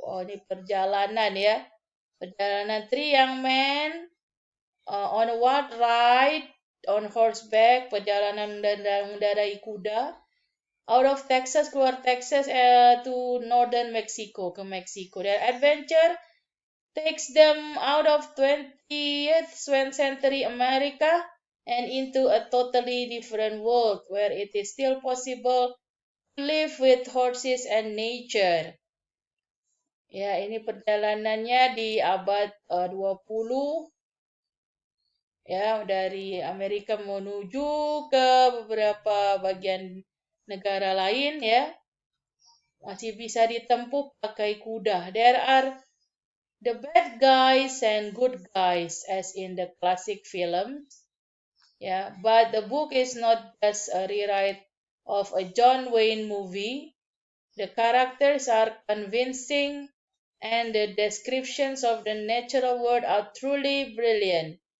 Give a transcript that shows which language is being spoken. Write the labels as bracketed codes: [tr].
[id] Oh, ini perjalanan ya. Perjalanan [en] three young men on a wild ride on horseback, [id] perjalanan mengendarai kuda, [en] out of Texas, [id] keluar Texas [en] to northern Mexico, [id] ke Meksiko. [en] Their adventure takes them out of 20th century America and into a totally different world where it is still possible to live with horses and nature. [id] Ya, ini perjalanannya di [en] abad 20 [id] ya, dari Amerika menuju ke beberapa bagian negara lain ya. Masih bisa ditempuh pakai kuda. [en] There are the bad guys and good guys as in the classic films. Yeah, but the book is not just a rewrite of a John Wayne movie. The characters are convincing and the descriptions of the natural world are truly brilliant.